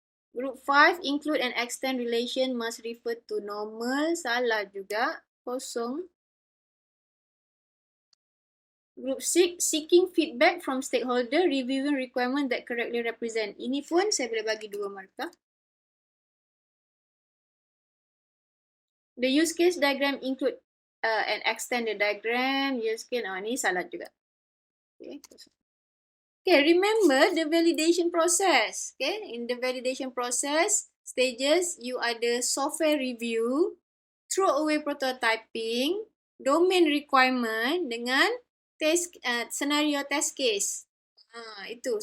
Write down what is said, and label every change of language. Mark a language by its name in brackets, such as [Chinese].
[English] Group 5, include and extend relation must refer to normal. [Malay] Salah juga. Kosong. [English] Group 6, seeking feedback from stakeholder, reviewing requirement that correctly represent. [Malay] Ini pun saya boleh bagi 2 markah. [English] The use case diagram include and extend the diagram. Use case, [Malay] ni salah juga. Okay, remember the validation process. [English] Okay, in the validation process stages, you ada software review, throw away prototyping, domain requirement dengan test scenario test case. Itu.